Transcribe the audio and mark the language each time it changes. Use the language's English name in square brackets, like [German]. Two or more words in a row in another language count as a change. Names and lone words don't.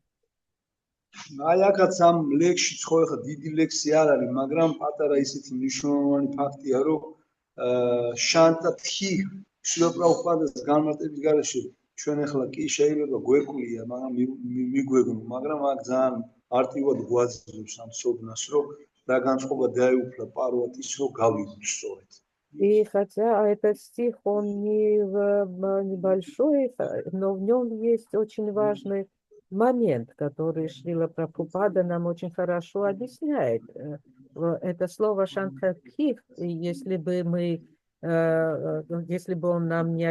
[Georgian] აი აქაც ამ ლექსში ხო ხა დიდი ლექსი არ არის, მაგრამ პატარა ისეთი მნიშვნელოვანი ფაქტია, რომ შანტათი შრილა პრაბჰუპადას განმარტების გარეშე ჩვენ ახლა კი შეიძლება გვეკვია, მაგრამ მიგვეგნო, მაგრამ აქ ძალიან არტივად გვაძლევს ამ ცოდნას, რომ რა განწყობა დაეუფლა პარვატის, რომ გავიგოთ სწორედ. [Russian] И хотя этот стих, он небольшой, но в нем есть очень важный момент, который Шрила Прабхупада нам очень хорошо объясняет. Это слово «шантатхих», если бы он нам не